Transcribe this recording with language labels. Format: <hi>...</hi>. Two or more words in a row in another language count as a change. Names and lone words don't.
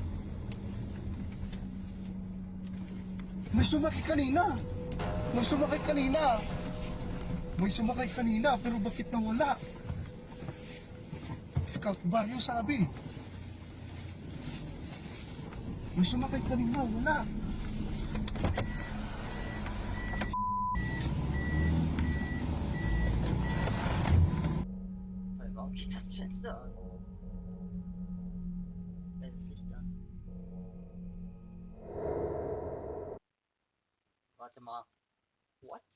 <tl>May sumakay kanina. May sumakay kanina. May sumakay kanina, pero bakit nawala? Scout Barrio sabi. May sumakay kanina, wala.</tl> <de>Warum geht das Fenster an? Wenn es Licht an. Warte mal. What?</de>